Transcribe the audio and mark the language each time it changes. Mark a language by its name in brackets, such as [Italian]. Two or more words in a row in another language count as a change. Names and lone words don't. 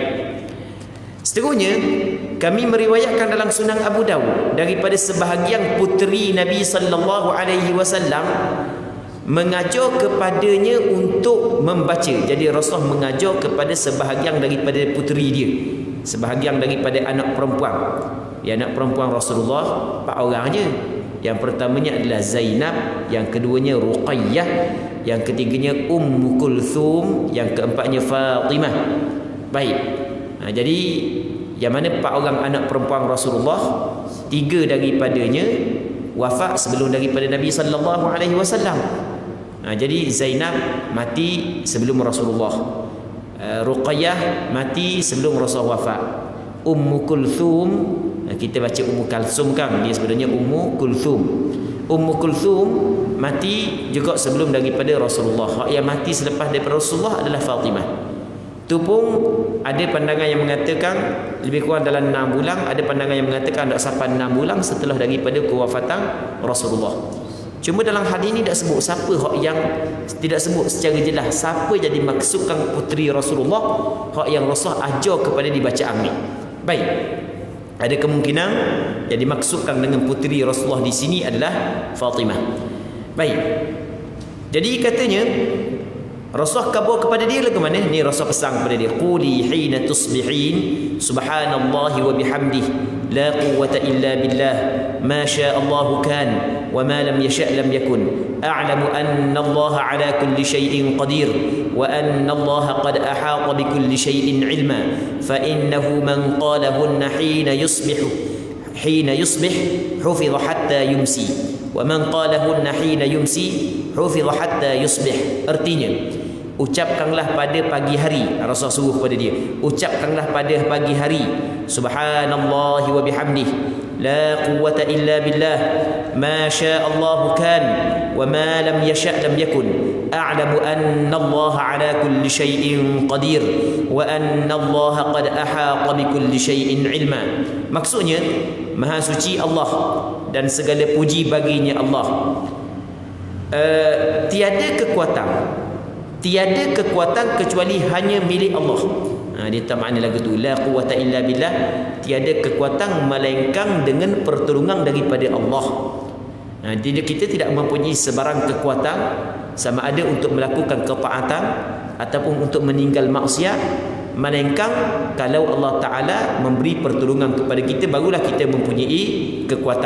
[Malay] Seterusnya, kami meriwayatkan dalam Sunan Abu Dawud daripada sebahagian puteri Nabi [Arabic] صلى الله عليه وسلم [Malay] mengajar kepadanya untuk membaca. Jadi Rasulullah mengajar kepada sebahagian daripada puteri dia, sebahagian daripada anak perempuan. Ya, anak perempuan Rasulullah 4 orang aja. Yang pertamanya adalah Zainab, yang keduanya Ruqayyah, yang ketiganya Ummu Kulthum, yang keempatnya Fatimah. Baik. Jadi yang mana 4 orang anak perempuan Rasulullah, 3 daripadanya wafat sebelum daripada Nabi [Arabic] صلى الله عليه وسلم. [Malay] Jadi Zainab mati sebelum Rasulullah, Ruqayyah mati sebelum Rasulullah wafat, Ummu Kulthum, kita baca Ummu Kalsum kan, dia sebenarnya Ummu Kulthum. Ummu Kulthum mati juga sebelum daripada Rasulullah. Yang mati selepas daripada Rasulullah adalah Fatimah. Tu pun ada pandangan yang mengatakan lebih kurang dalam 6 bulan, ada pandangan yang mengatakan tak sampai 6 bulan setelah daripada kewafatan Rasulullah. Cuma dalam hadis ni tak sebut siapa hak yang, tidak sebut secara jelas siapa jadi maksudkan puteri Rasulullah hak yang Rasul ajar kepada dibacaan ni. Baik. Ada kemungkinan yang dimaksudkan dengan puteri Rasulullah di sini adalah Fatimah. Baik. Jadi katanya Rasulullah khabar kepada dia lagu mana? Ni Rasul pesan kepada dia, [Arabic] قولي حين تصبحين سبحان الله وبحمده لا قوة إلا بالله ما شاء الله كان وما لم يشأ لم يكن أعلم أن الله على كل شيء قدير وأن الله قد أحاط بكل شيء علما فإنه من قالهن حين يصبح حفظ حتى يمسي ومن قالهن حين يمسي حفظ حتى يصبح. [Malay] Artinya, ucapkanlah pada pagi hari. Rasul suruh kepada dia, ucapkanlah pada pagi hari [Arabic] سبحان الله وبحمده لا قوة إلا بالله ما شاء الله كان وما لم يشأ لم يكن أعلم أن الله على كل شيء قدير وأن الله قد أحاط بكل شيء علما. [Malay] Maksudnya, maha suci Allah dan segala puji baginya Allah. Tiada kekuatan kecuali hanya milik Allah. Dia tak makna lagu tu, [Arabic] لا قوة إلا بالله, [Malay] tiada kekuatan melainkan dengan pertolongan daripada Allah. Jadi kita tidak mempunyai sebarang kekuatan, sama ada untuk melakukan ketaatan ataupun untuk meninggal maksiat, melainkan kalau Allah Ta'ala memberi pertolongan kepada kita, barulah kita mempunyai kekuatan.